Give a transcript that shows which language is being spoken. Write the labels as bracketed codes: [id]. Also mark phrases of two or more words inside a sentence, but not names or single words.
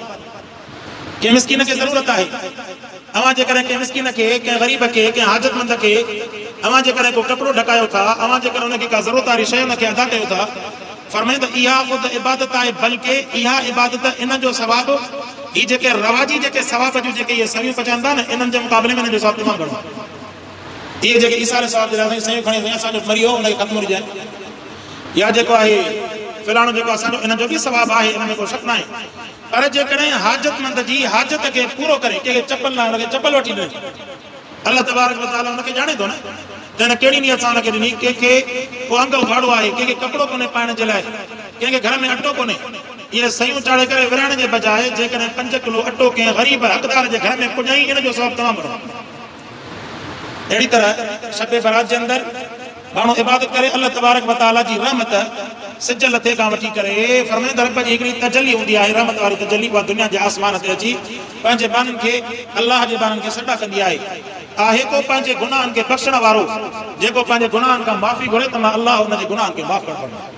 [sd] कंहिं मिस्कीन खे ज़रूरत आहे, अवां जेकॾहिं कंहिं मिस्कीन खे, कंहिं ग़रीब खे, कंहिं हाजतमंद खे अवां जेकॾहिं को कपिड़ो ढकायो था, अवां जेकॾहिं उनखे का ज़रूरत वारी शइ उनखे अदा कयो था, फरमाईं त इहा ख़ुद इबादत आहे, बल्कि इहा इबादत इन जो सवाबु ही जेके रवाजी जेके सवाब जूं जेके इहे सयूं पचाइनि था न, इन्हनि जे मुक़ाबले में इन्हनि जो सवाबु तमामु घणो आहे। इहे जेके ईसा अलैहिस्सलाम जे लाइ सयूं खणी वई, असांजो मरी वियो उनखे ख़त्म हुजे, या जेको आहे फिलाणो जेको असांजो, इन जो बि सवाबु आहे, इन में को शक न आहे। पर जेकॾहिं हाजतमंद जी हाजत खे पूरो करे, कंहिंखे चपल न हुनखे चपल वठी ॾिनी, अल्लाह [ar] تبارك وتعالى [sd] हुनखे ॼाणे थो न, त हिन कहिड़ी नियत सां हुनखे ॾिनी। कंहिंखे को अंगल भाड़ो आहे, कंहिंखे कपिड़ो कोन्हे पाइण जे लाइ, कंहिंखे घर में अटो कोन्हे, इहे सयूं चाढ़े करे विरहाइण जे बजाए जेकॾहिं 5 किलो अटो कंहिं ग़रीब हक़दार जे घर में पुॼाई, इन जो सवाबु तमामु घणो। अहिड़ी तरह शब बरात जे अंदरि माण्हू इबादत करे, अल्लाह [ar] تبارك وتعالى [sd] जी रहमत सिज लथे खां वठी करे, फरमाईंदा रब जी हिकिड़ी तजली हूंदी आहे, रहमत वारी तजली, उहा दुनिया जे आसमान ते अची पंहिंजे बाननि खे, अल्लाह जे बाननि खे सॾा कंदी आहे। आहे को पंहिंजे गुनाहनि खे बख़्शण वारो, जेको पंहिंजे गुनाहनि खां माफ़ी घुरे त मां अल्लाह हुन जे गुनाहनि खे माफ़ कंदो।